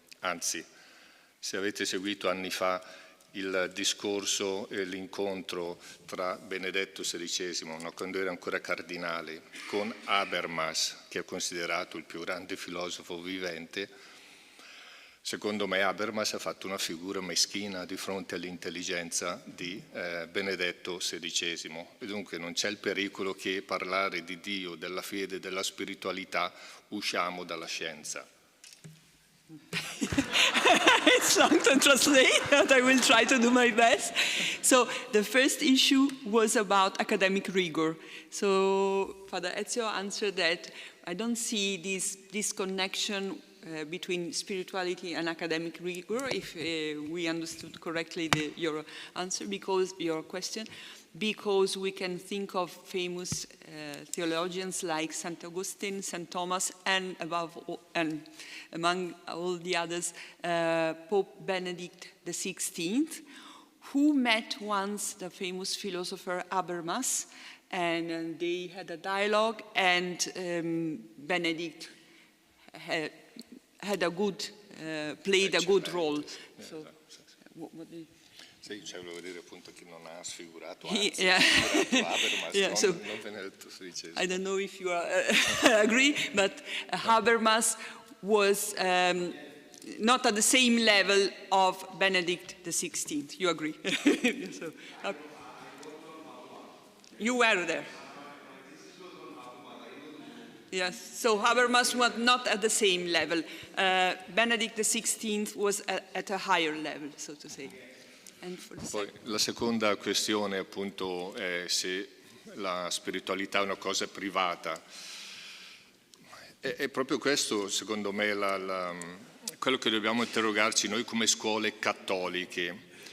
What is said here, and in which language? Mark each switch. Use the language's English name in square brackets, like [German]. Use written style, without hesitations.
[Italian] Anzi, se avete seguito anni fa il discorso e l'incontro tra Benedetto XVI, no, quando era ancora cardinale, con Habermas, che è considerato il più grande filosofo vivente, secondo me Habermas ha fatto una figura meschina di fronte all'intelligenza di Benedetto XVI. E dunque non c'è il pericolo che parlare di Dio, della fede, della spiritualità usciamo dalla scienza. [English] It's long to translate, but I will try to do my best. So the first issue was about academic rigor. So Father Ezio answered that I don't see this connection between spirituality and academic rigor, if we understood correctly your answer, because your question, because we can think of famous theologians like St. Augustine, St. Thomas, and among all the others, Pope Benedict XVI, who met once the famous philosopher Habermas, and they had a dialogue, and Benedict had a good, played a good role. So, what do you... [Italian] Sì, cioè volevo dire appunto che non ha sfigurato, anzi, Habermas, non Benedetto XVI. [English] I don't know if you agree, but Habermas was not at the same level of Benedict XVI. You agree? So, you were there. Yes, so Habermas was not at the same level. Benedict XVI was at a higher level, so to say. [Italian] Poi la seconda questione appunto è se la spiritualità è una cosa privata. È proprio questo, secondo me, quello che dobbiamo interrogarci noi come scuole cattoliche.